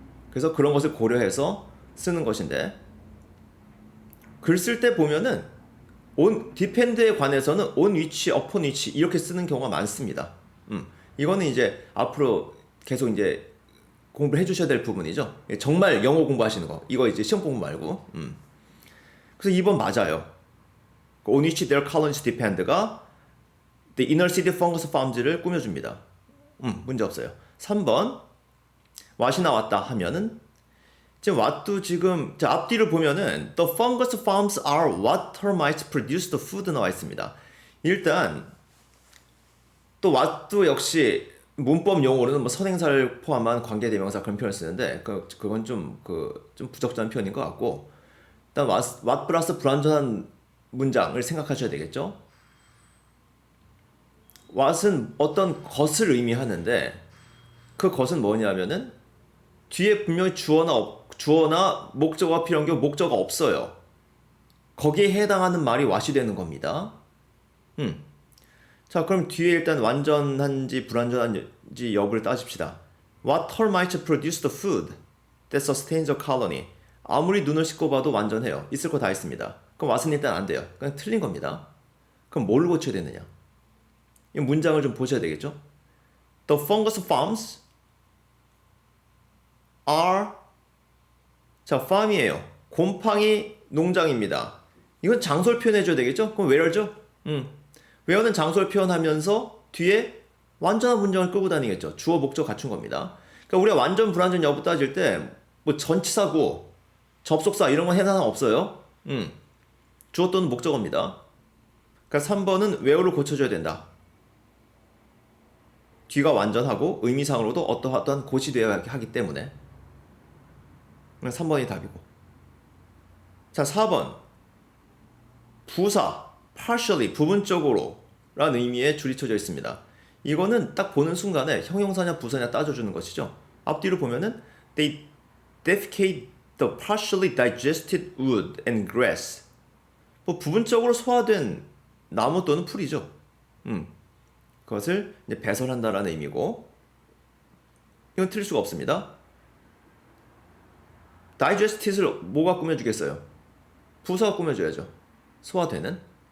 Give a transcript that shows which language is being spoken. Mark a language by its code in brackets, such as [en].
[ko] 그래서 그런 것을 고려해서 쓰는 것인데, 글 쓸 때 보면은 on depend에 관해서는 on 위치, upon 위치 이렇게 쓰는 경우가 많습니다. 이거는 이제 앞으로 계속 이제 공부를 해주셔야 될 부분이죠. 정말 영어 공부하시는 거. 이거 이제 시험 공부 말고. 그래서 2번 맞아요. [en] On which their colonies depend가 the inner city fungus farms를 [ko] 꾸며줍니다. 문제 없어요. 3번 what이 나왔다 하면은 지금 what도 지금 자, 앞뒤를 보면은 [en] the fungus farms are what termites produce the food [ko] 나와 있습니다. 일단 또 what도 역시 문법 용어로는 뭐 선행사를 포함한 관계대명사 그런 표현을 쓰는데 그건 좀 부적절한 표현인 것 같고 일단 what 플러스 불완전한 문장을 생각하셔야 되겠죠. what은 어떤 것을 의미하는데 그 것은 뭐냐면은 뒤에 분명히 주어나 목적어가 필요한 경우 목적어가 없어요. 거기에 해당하는 말이 what이 되는 겁니다. 자, 그럼 뒤에 일단 완전한지 불완전한지 여부를 따집시다. [en] What termites produce the food that sustains a colony? [ko] 아무리 눈을 씻고 봐도 완전해요. 있을 거 다 있습니다. 그럼 what은 일단 안 돼요. 그냥 틀린 겁니다. 그럼 뭘 고쳐야 되느냐? 이 문장을 좀 보셔야 되겠죠? [en] The fungus farms are [ko] 자, farm이에요. 곰팡이 농장입니다. 이건 장소를 표현해줘야 되겠죠? 그럼 where죠? where는 장소를 표현하면서 뒤에 완전한 문장을 끌고 다니겠죠. 주어 목적 갖춘 겁니다. 그러니까 우리가 완전 불완전 여부 따질 때 뭐 전치사고 접속사 이런 건 해당 없어요. 주어 또는 목적어입니다. 그러니까 3번은 where로 고쳐줘야 된다. 뒤가 완전하고 의미상으로도 어떠한 곳이 되어야 하기 때문에 3번이 답이고. 자, 4번 부사 partially 부분적으로 라는 의미의 줄이 쳐져 있습니다. 이거는 딱 보는 순간에 형용사냐 부사냐 따져주는 것이죠. 앞뒤로 보면은 [en] they defecate the partially digested wood and grass. [ko] 뭐 부분적으로 소화된 나무 또는 풀이죠. 그것을 이제 배설한다라는 의미고 이건 틀릴 수가 없습니다. digested을 뭐가 꾸며주겠어요? 부사가 꾸며줘야죠. 소화되는.